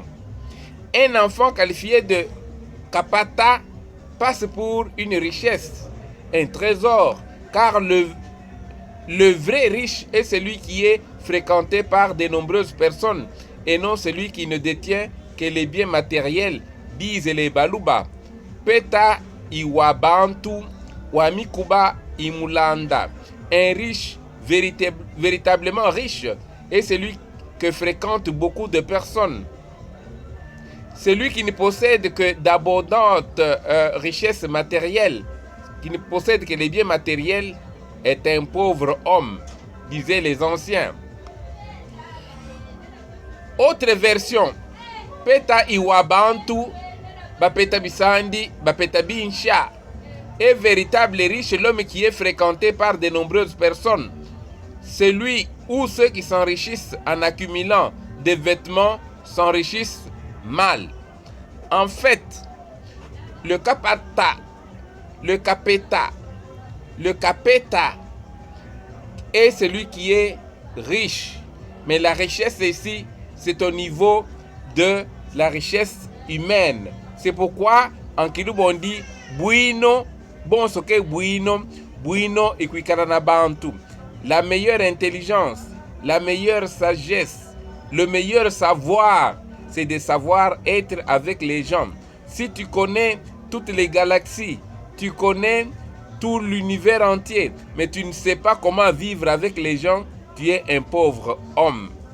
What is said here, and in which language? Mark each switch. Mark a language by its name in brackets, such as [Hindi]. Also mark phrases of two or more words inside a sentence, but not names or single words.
[French] Un enfant qualifié de kapata passe pour une richesse, un trésor, car le vrai riche est celui qui est fréquenté par de nombreuses personnes et non celui qui ne détient que les biens matériels, disent les Baluba. [Luba-Katanga] Peta iwabantu wamikuba imulanda. [French] Un riche, véritablement riche, est celui que fréquentent beaucoup de personnes. Celui qui ne possède que d'abondantes richesses matérielles, qui ne possède que les biens matériels, est un pauvre homme, disaient les anciens. Autre version, [Luba-Katanga] Peta iwabantu, bapeta bisandi, bapeta binsha. [French] Est véritable et riche l'homme qui est fréquenté par de nombreuses personnes. Celui ou ceux qui s'enrichissent en accumulant des vêtements s'enrichissent mal. En fait, le kapata, le kapeta, le kapeta est celui qui est riche. Mais la richesse ici, c'est au niveau de la richesse humaine. C'est pourquoi en Kiluba on dit [Luba-Katanga] buino, bon soke buino, buino ikuikarana bantu. [French] La meilleure intelligence, la meilleure sagesse, le meilleur savoir, c'est de savoir être avec les gens. Si tu connais toutes les galaxies, tu connais tout l'univers entier, mais tu ne sais pas comment vivre avec les gens, tu es un pauvre homme.